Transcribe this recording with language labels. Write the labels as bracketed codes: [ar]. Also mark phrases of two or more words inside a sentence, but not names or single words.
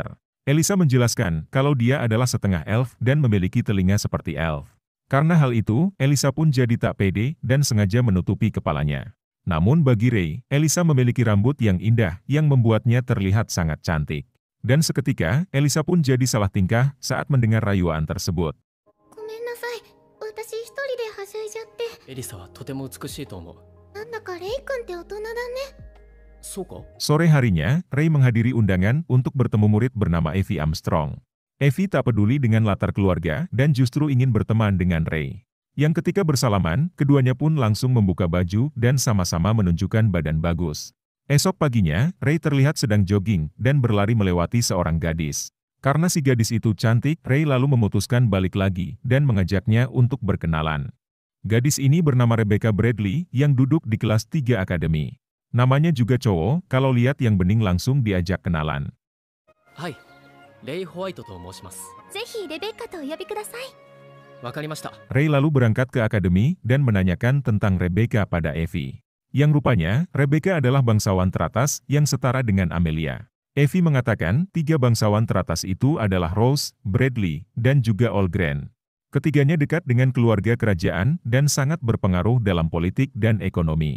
[id] Elisa menjelaskan kalau dia adalah setengah elf dan memiliki telinga seperti elf. Karena hal itu, Elisa pun jadi tak pede dan sengaja menutupi kepalanya. Namun bagi Rei, Elisa memiliki rambut yang indah yang membuatnya terlihat sangat cantik. Dan seketika, Elisa pun jadi salah tingkah saat mendengar rayuan tersebut. [ja] ごめんなさい。私一人ではしゃいじゃって。エリサはとても美しいと思う。なんだかレイ君って大人だね。そうか？ [id] Sore harinya, Ray menghadiri undangan untuk bertemu murid bernama Evie Armstrong. Evie tak peduli dengan latar keluarga dan justru ingin berteman dengan Ray. Yang ketika bersalaman, keduanya pun langsung membuka baju dan sama-sama menunjukkan badan bagus. Esok paginya, Ray terlihat sedang jogging dan berlari melewati seorang gadis. Karena si gadis itu cantik, Ray lalu memutuskan balik lagi dan mengajaknya untuk berkenalan. Gadis ini bernama Rebecca Bradley yang duduk di kelas 3 akademi. Namanya juga cowok, kalau lihat yang bening langsung diajak kenalan. [ja] はい、レイ・ホワイトと申します。ぜひレベッカとお呼びください。わかりました。 [id] Ray lalu berangkat ke akademi dan menanyakan tentang Rebecca pada Evie. Yang rupanya, Rebecca adalah bangsawan teratas yang setara dengan Amelia. Evie mengatakan 3 bangsawan teratas itu adalah Rose, Bradley, dan juga Olgren. Ketiganya dekat dengan keluarga kerajaan dan sangat berpengaruh dalam politik dan ekonomi.